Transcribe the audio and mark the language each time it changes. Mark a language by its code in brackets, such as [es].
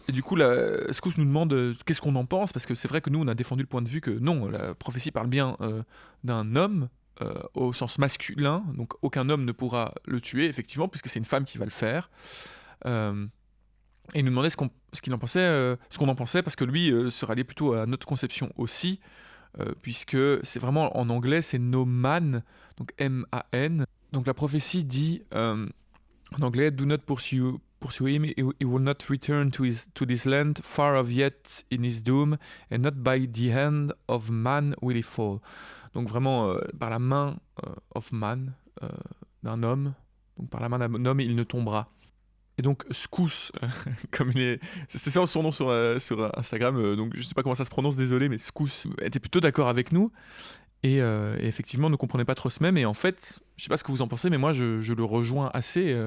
[fr] Et du coup Skous nous demande qu'est-ce qu'on en pense, parce que c'est vrai que nous on a défendu le point de vue que non, la prophétie parle bien d'un homme au sens masculin, donc aucun homme ne pourra le tuer effectivement puisque c'est une femme qui va le faire. Et il nous demandait ce qu'on en pensait, parce que lui se ralliait plutôt à notre conception aussi, puisque c'est vraiment en anglais c'est [en] no man, [fr] donc M-A-N. Donc la prophétie dit en anglais [en] do not pursue him, he will not return to this land, far off yet in his doom, and not by the hand of man will he fall. [fr] Donc vraiment par la main [en] of man, [fr] d'un homme, donc par la main d'un homme il ne tombera. Et donc Skous, comme c'est ça son nom sur Instagram, donc je sais pas comment ça se prononce, désolé, mais Skous était plutôt d'accord avec nous, et effectivement ne comprenait pas trop ce mème, et en fait, je sais pas ce que vous en pensez, mais moi je le rejoins assez.